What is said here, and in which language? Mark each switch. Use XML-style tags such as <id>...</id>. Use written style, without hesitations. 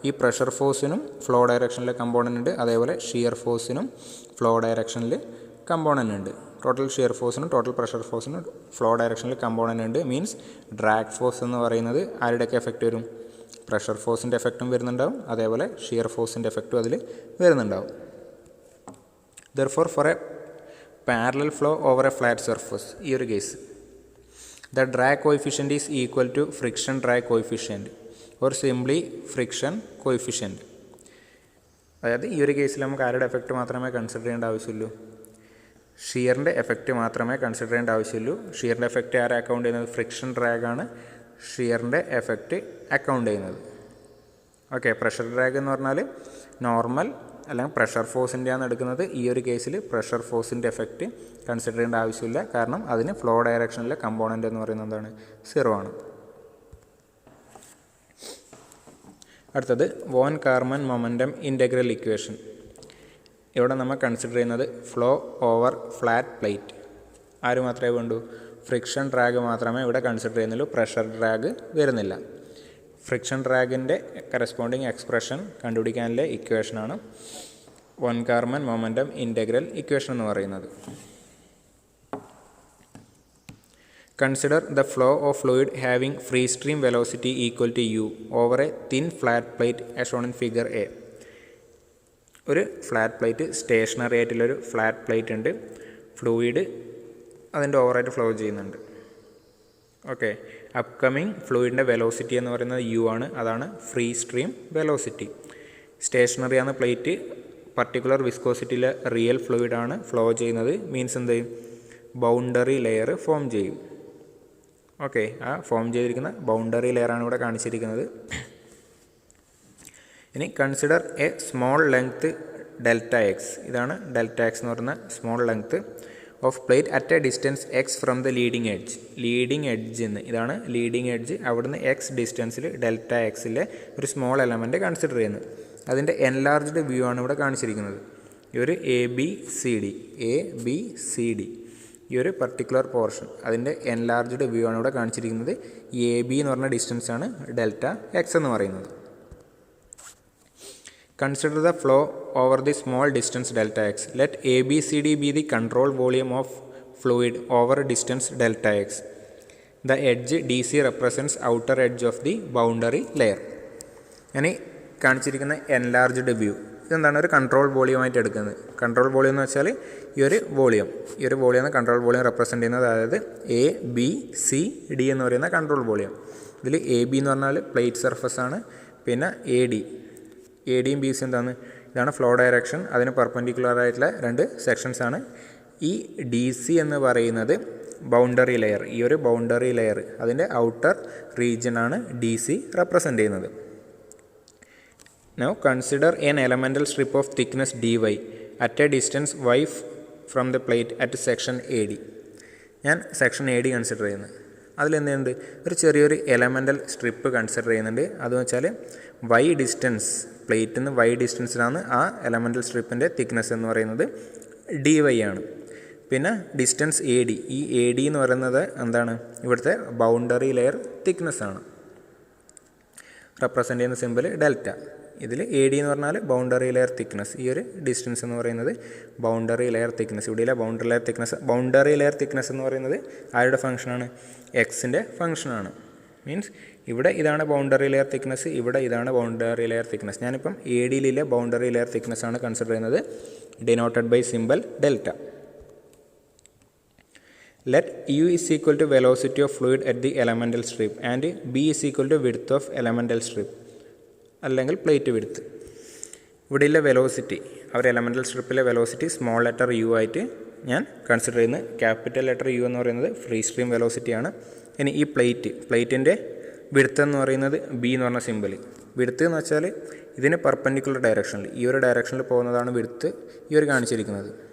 <ml>ഈ pressure ഫോഴ്സിനും flow ഡയറക്ഷനിലെ component ഉണ്ട്, അതേപോലെ ഷിയർ ഫോഴ്സിനും ഫ്ലോ ഡയറക്ഷനിൽ കമ്പോണൻ്റ് ഉണ്ട്. Total shear ഫോഴ്സിനും total pressure ഫോഴ്സിനും flow ഡയറക്ഷനിൽ കമ്പോണൻ്റ് ഉണ്ട്. മീൻസ് ഡ്രാഗ് ഫോഴ്സ് എന്ന് പറയുന്നത് ആരുടെയൊക്കെ എഫക്റ്റ് വരും? പ്രഷർ ഫോഴ്സിൻ്റെ എഫക്റ്റും വരുന്നുണ്ടാവും, അതേപോലെ ഷിയർ ഫോഴ്സിൻ്റെ എഫക്റ്റും അതിൽ വരുന്നുണ്ടാവും.</ml> <en>therefore for a parallel flow over a flat surface,</en> <ml>ഈ ഒരു case</ml> <en>the drag coefficient is equal to friction drag coefficient or simply friction coefficient.</en> <ml>അതായത് ഈ ഒരു കേസിൽ നമുക്ക് ആരുടെ എഫക്റ്റ് മാത്രമേ കൺസിഡർ ചെയ്യേണ്ട ആവശ്യമുള്ളൂ? ഷിയറിൻ്റെ എഫക്റ്റ് മാത്രമേ കൺസിഡർ ചെയ്യേണ്ട ആവശ്യമുള്ളൂ. ഷിയറിൻ്റെ എഫക്റ്റ് ആരെ അക്കൗണ്ട് ചെയ്യുന്നത്? ഫ്രിക്ഷൻ ഡ്രാഗാണ് ഷിയറിൻ്റെ എഫക്റ്റ് അക്കൗണ്ട് ചെയ്യുന്നത്. ഓക്കെ, പ്രഷർ ഡ്രാഗ് എന്ന് പറഞ്ഞാൽ നോർമൽ അല്ലെങ്കിൽ പ്രഷർ ഫോഴ്സിൻ്റെയാണ് എടുക്കുന്നത്. ഈ ഒരു കേസിൽ പ്രഷർ ഫോഴ്സിൻ്റെ എഫക്റ്റ് കൺസിഡർ ചെയ്യേണ്ട ആവശ്യമില്ല, കാരണം അതിന് ഫ്ലോ ഡയറക്ഷനിലെ കമ്പോണൻ്റ് എന്ന് പറയുന്നത് എന്താണ്? 0 ആണ്. അടുത്തത് von Carmen momentum integral equation. ഇവിടെ നമ്മൾ കൺസിഡർ ചെയ്യുന്നത് ഫ്ലോ ഓവർ ഫ്ലാറ്റ് പ്ലേറ്റ്. ആര് മാത്രമേ വേണ്ടൂ? ഫ്രിക്ഷൻ ഡ്രാഗ് മാത്രമേ ഇവിടെ കൺസിഡർ ചെയ്യുന്നുള്ളൂ, പ്രഷർ ഡ്രാഗ് വരുന്നില്ല. ഫ്രിക്ഷൻ ഡ്രാഗിൻ്റെ കറസ്പോണ്ടിങ് എക്സ്പ്രഷൻ കണ്ടുപിടിക്കാനുള്ള ഇക്വേഷനാണ് von Carmen momentum integral equation എന്ന് പറയുന്നത്.</ml> <en>Consider the flow of fluid having free stream velocity equal to u over a thin flat plate as shown in figure A.</en> <ml>ഒരു flat plate, stationery ആയിട്ടുള്ളൊരു flat plate ഉണ്ട്. Fluid അതിൻ്റെ ഓവറായിട്ട് flow ചെയ്യുന്നുണ്ട്. Okay, upcoming ഫ്ലൂയിഡിൻ്റെ velocity എന്ന് പറയുന്നത് U ആണ്. അതാണ് ഫ്രീ സ്ട്രീം വെലോസിറ്റി. സ്റ്റേഷനറി ആണ് പ്ലേറ്റ്, പർട്ടിക്കുലർ വിസ്കോസിറ്റിയിലെ റിയൽ ഫ്ലൂയിഡാണ് ഫ്ലോ ചെയ്യുന്നത്. മീൻസ് എന്ത് ചെയ്യും? ബൗണ്ടറി ലെയർ ഫോം ചെയ്യും. ഓക്കെ, ആ ഫോം ചെയ്തിരിക്കുന്ന ബൗണ്ടറി ലെയറാണ് ഇവിടെ കാണിച്ചിരിക്കുന്നത്.</ml> <en>ഇനി consider a small length delta x.</en> <ml>ഇതാണ് ഡെൽറ്റ എക്സ് എന്ന് പറയുന്ന</ml> <en>Small length of plate at a distance x from the leading edge.</en> <ml>Leading edge എന്ന്, ഇതാണ് ലീഡിങ് എഡ്ജ്. അവിടുന്ന് എക്സ് ഡിസ്റ്റൻസിൽ ഡെൽറ്റ എക്സിലെ ഒരു സ്മോൾ എലമെൻറ്റ് കൺസിഡർ ചെയ്യുന്നത്. അതിൻ്റെ എൻലാർജ്ഡ് വ്യൂ ആണ് ഇവിടെ കാണിച്ചിരിക്കുന്നത്. ഈ ഒരു എ ബി സി ഡി ഈ ഒരു പർട്ടിക്കുലർ പോർഷൻ, അതിൻ്റെ എൻലാർജ്ഡ് വ്യൂ ആണ് ഇവിടെ കാണിച്ചിരിക്കുന്നത്. എ ബി എന്ന് പറഞ്ഞ ഡിസ്റ്റൻസ് ആണ് ഡെൽറ്റ എക്സ് എന്ന് പറയുന്നത്.</ml> <en>Consider the flow over the small distance delta x. Let ABCD be the control volume of fluid over distance delta x. The edge DC represents outer edge of the boundary layer.</en> <ml>ഇനി കാണിച്ചിരിക്കുന്ന enlarged view, ഇതെന്താണ്? ഒരു control വോളിയമായിട്ട് എടുക്കുന്നത്. Control volume എന്ന് വെച്ചാൽ ഈ ഒരു volume control volume represent ചെയ്യുന്നത്. അതായത് എ ബി സി ഡി എന്ന് പറയുന്ന കൺട്രോൾ വോളിയം. ഇതിൽ എ ബി എന്ന് പറഞ്ഞാൽ പ്ലേറ്റ് സർഫസ് ആണ്. പിന്നെ എ ഡിയും ബി സി എന്താണ്? ഇതാണ് ഫ്ലോ ഡയറക്ഷൻ. അതിന് പെർപെൻഡിക്കുലർ ആയിട്ടുള്ള രണ്ട് സെക്ഷൻസ് ആണ്. ഈ ഡി സി എന്ന് പറയുന്നത് ബൗണ്ടറി ലെയർ. ഈ ഒരു ബൗണ്ടറി ലെയർ, അതിൻ്റെ ഔട്ടർ റീജിയൻ ആണ് ഡി സി റെപ്രസെൻ്റ് ചെയ്യുന്നത്.</ml> <en>Now consider an elemental strip of thickness dy at a distance y from the plate at section AD.</en> <ml>ഞാൻ സെക്ഷൻ എ ഡി കൺസിഡർ ചെയ്യുന്നത്. അതിലെന്തുണ്ട്? ഒരു ചെറിയൊരു elemental strip consider ചെയ്യുന്നുണ്ട്. അതെന്ന് വെച്ചാൽ വൈ ഡിസ്റ്റൻസ്, പ്ലേറ്റിൽ നിന്ന് വൈ ഡിസ്റ്റൻസിലാണ് ആ എലമെൻ്റൽ സ്ട്രിപ്പിൻ്റെ തിക്നെസ് എന്ന് പറയുന്നത് ഡി വൈ ആണ്. പിന്നെ ഡിസ്റ്റൻസ് എ ഡി, ഈ എ ഡി എന്ന് പറയുന്നത് എന്താണ്? ഇവിടുത്തെ ബൗണ്ടറി ലെയർ തിക്നെസ് ആണ്. റെപ്രസെൻ്റ് ചെയ്യുന്ന സിമ്പിൾ ഡെൽറ്റ. ഇതിൽ എ ഡി എന്ന് പറഞ്ഞാൽ ബൗണ്ടറി ലെയർ തിക്നെസ്. ഈ ഒരു ഡിസ്റ്റൻസ് എന്ന് പറയുന്നത് ബൗണ്ടറി ലെയർ തിക്നെസ്. ഇവിടെയില്ല ബൗണ്ടറി ലെയർ തിക്നെസ് എന്ന് പറയുന്നത് ആരുടെ ഫംഗ്ഷനാണ്? എക്സിൻ്റെ ഫംഗ്ഷനാണ്. മീൻസ് ഇവിടെ ഇതാണ് ബൗണ്ടറി ലെയർ തിക്നെസ്, ഇവിടെ ഇതാണ് ബൗണ്ടറി ലെയർ തിക്നെസ്. ഞാനിപ്പം എ ഡിയിലെ ബൗണ്ടറി ലെയർ തിക്നെസ് ആണ് കൺസിഡർ ചെയ്യുന്നത്,</ml> <en>Denoted by simple delta. Let u is equal to velocity of fluid at the elemental strip and b is equal to width of elemental strip</en> <ml>അല്ലെങ്കിൽ plate width. ഇവിടെയുള്ള velocity, അവർ elemental സ്ട്രിപ്പിലെ velocity small letter U ആയിട്ട് ഞാൻ consider ചെയ്യുന്നത്. Capital letter U എന്ന് പറയുന്നത് free stream വെലോസിറ്റിയാണ്. ഇനി ഈ പ്ലേറ്റിൻ്റെ width എന്ന് പറയുന്നത് ബി എന്ന് പറഞ്ഞ സിമ്പിൾ. വിഡ്ത്ത് എന്ന് വെച്ചാൽ ഇതിന് പെർപെൻഡിക്കുലർ ഡയറക്ഷനിൽ, ഈ ഒരു ഡയറക്ഷനിൽ പോകുന്നതാണ് വിഡ്ത്ത് ഈ ഒരു കാണിച്ചിരിക്കുന്നത്.</ml>